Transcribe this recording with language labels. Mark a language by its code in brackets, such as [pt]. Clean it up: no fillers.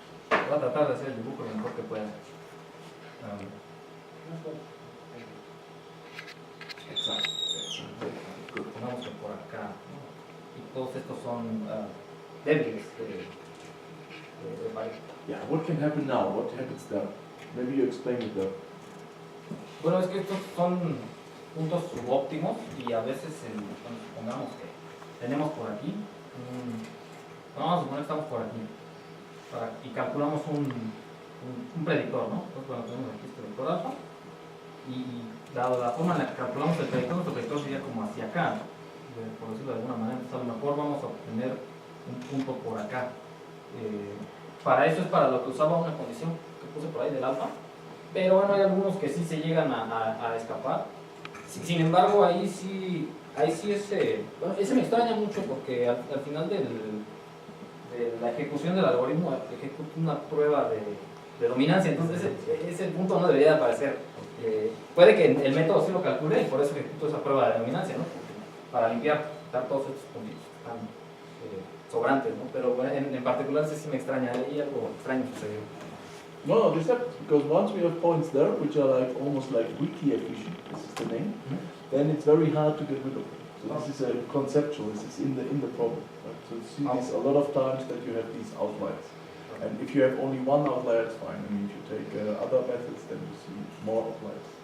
[es] Voy a tratar de hacer el dibujo lo mejor que pueda. Más fuerte. Exacto. Supongamos que por acá, ¿no? Y todos estos son débiles de pared. [en] Yeah, what can happen now? What happens there? Maybe you explain it there. [es] Bueno, es que estos son puntos subóptimos y a veces, bueno, supongamos que tenemos por aquí, vamos a suponer que estamos por aquí y calculamos un predictor, ¿no? Entonces, bueno, tenemos aquí este vector alfa y dado la forma en la que calculamos el predictor, nuestro predictor sería como hacia acá, por decirlo de alguna manera. Entonces, a lo mejor vamos a obtener un punto por acá. Para eso es para lo que usaba una condición que puse por ahí del alfa, pero bueno, hay algunos que sí se llegan a escapar. Sin embargo, ahí sí es, bueno, ese me extraña mucho porque al final de la ejecución del algoritmo ejecuta una prueba de dominancia, entonces ese punto no debería de aparecer. Puede que el método sí lo calcule y por eso ejecuto esa prueba de dominancia, ¿no? Para limpiar, quitar todos estos puntitos que están sobrantes, ¿no? Pero bueno, en particular ese sí me extraña, ahí algo extraño sucedió. [en] No, this happens because once we have points there, which are like almost like weakly efficient, this is the name, then it's very hard to get rid of them. So this is a conceptual, this is in the problem. Right? So you see this a lot of times that you have these outliers. And if you have only one outlier, it's fine. I mean, if you take other methods, then you see more outliers.